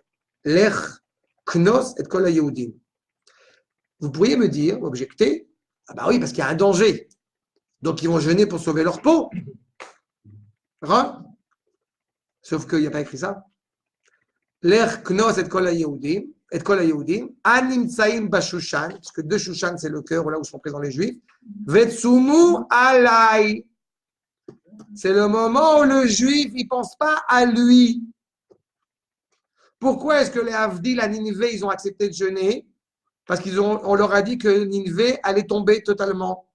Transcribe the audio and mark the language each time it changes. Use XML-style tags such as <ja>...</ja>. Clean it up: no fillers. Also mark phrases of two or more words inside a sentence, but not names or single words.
<he>לך, כנוס את כל היהודים.</he> <fr>Vous pourriez me dire, objecter, ah bah oui, parce qu'il y a un danger. Donc, ils vont jeûner pour sauver leur peau. Sauf qu'il n'y a pas écrit ça.</fr> <he>לך כנוס את כל היהודים, הנמצאים בשושן,</he> <fr>parce que de Shushan, c'est le cœur, là où sont présents les Juifs.</fr> <he>וצומו עלי.</he> <fr>C'est le moment où le Juif, il ne pense pas à lui. Pourquoi est-ce que les Havdil à Ninive, ils ont accepté de jeûner? Parce qu'on leur a dit que Ninive allait tomber totalement.</fr>